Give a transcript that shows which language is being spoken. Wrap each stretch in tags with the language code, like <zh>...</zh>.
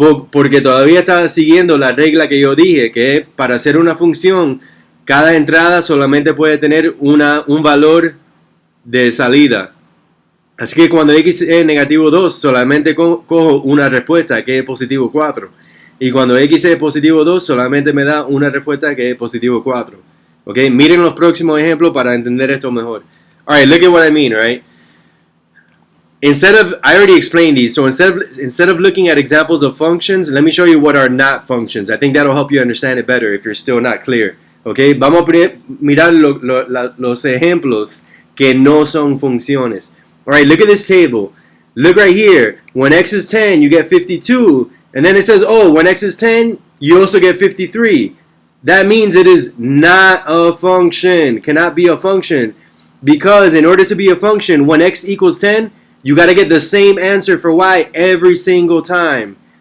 <es>Porque todavía está siguiendo la regla que yo dije, que es para hacer una función, cada entrada solamente puede tener un valor de salida. Así que cuando x es negativo 2, solamente cojo una respuesta que es positivo 4. Y cuando x es positivo 2, solamente me da una respuesta que es positivo 4. ¿Ok? Miren los próximos ejemplos para entender esto mejor.</es> <en>Alright, look at what I mean, right? I already explained these, so instead of looking at examples of functions, let me show you what are not functions. I think that'll help you understand it better if you're still not clear.</en> <es>Okay, vamos a mirar los ejemplos que no son funciones.</es> <en>Alright, look at this table. Look right here. When x is 10, you get 52. And then it says, oh, when x is 10, you also get 53. That means it is not a function. Cannot be a function. Because in order to be a function, when x equals 10, you got to get the same answer for y every single time.</en>